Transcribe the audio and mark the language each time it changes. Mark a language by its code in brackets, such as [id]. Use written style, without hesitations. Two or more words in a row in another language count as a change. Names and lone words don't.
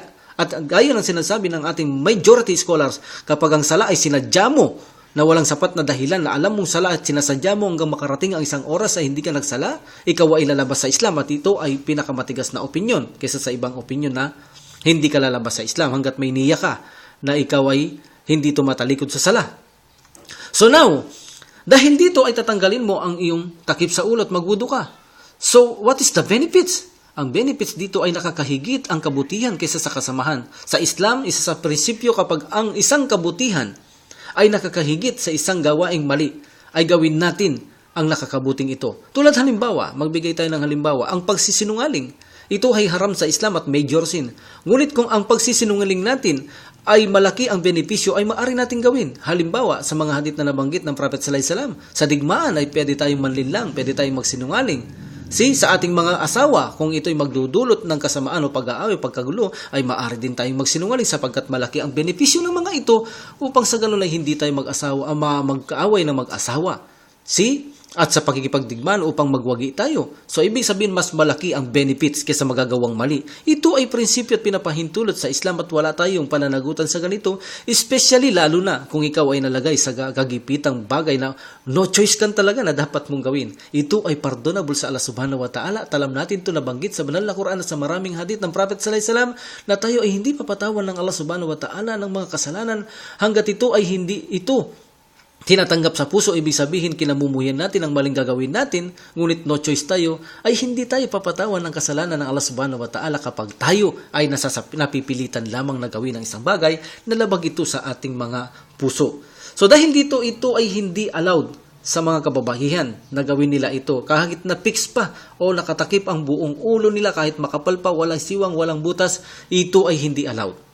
[tl] At gaya ng sinasabi ng ating [en] majority scholars, [tl] kapag ang sala ay sinadya mo na walang sapat na dahilan na alam mong sala at sinasadya mo hanggang makarating ang isang oras ay hindi ka nagsala, ikaw ay lalabas sa Islam at ito ay pinakamatigas na opinyon kaysa sa ibang opinyon na hindi ka lalabas sa Islam hanggat may niya ka na ikaw ay hindi tumatalikod sa sala. [en] So now, [tl] dahil dito ay tatanggalin mo ang iyong takip sa ulo at magwudu ka. [en] So, what is the benefits? [tl] Ang benefits dito ay nakakahigit ang kabutihan kaysa sa kasamahan. Sa Islam, isa sa prinsipyo kapag ang isang kabutihan ay nakakahigit sa isang gawaing mali, ay gawin natin ang nakakabuting ito. Tulad halimbawa, magbigay tayo ng halimbawa, ang pagsisinungaling. Ito ay haram sa Islam at [en] major sin. [tl] Ngunit kung ang pagsisinungaling natin ay malaki ang benepisyo, ay maaari nating gawin. Halimbawa, sa mga hadith na nabanggit ng Prophet [ar] صلى الله عليه وسلم, [tl] sa digmaan ay pwede tayong manlinlang, pwede tayong magsinungaling. Sa ating mga asawa, kung ito'y magdudulot ng kasamaan o pag-aaway, pagkagulo, ay maaari din tayong magsinungaling sapagkat malaki ang benepisyo ng mga ito upang sa ganun ay hindi tayo magkaaway ng mag-asawa. At sa pagkikipagdigmaan upang magwagi tayo. So, ibig sabihin, mas malaki ang benefits kaysa magagawang mali. Ito ay prinsipyo at pinapahintulot sa Islam at wala tayong pananagutan sa ganito, especially lalo na kung ikaw ay nalagay sa kagipitang bagay na [en] no choice [tl] kan talaga na dapat mong gawin. Ito ay pardonable sa Allah [ar] سبحانه وتعالى [tl] at alam natin ito nabanggit sa banal na Quran at sa maraming hadith ng Prophet [ar] صلى الله عليه وسلم [tl] na tayo ay hindi papatawan ng Allah [ar] سبحانه وتعالى [tl] ng mga kasalanan hanggat ito ay hindi ito tinatanggap sa puso. Ibig sabihin, kinamumuhian natin ang maling gagawin natin, ngunit [en] no choice [tl] tayo, ay hindi tayo papatawan ng kasalanan ng Allah [ar] سبحانه وتعالى [tl] kapag tayo ay napipilitan lamang na gawin ang isang bagay na labag ito sa ating mga puso. So dahil dito, ito ay hindi allowed sa mga kababahihan na gawin nila ito. Kahit na fix pa o nakatakip ang buong ulo nila, kahit makapal pa, walang siwang, walang butas, ito ay hindi allowed.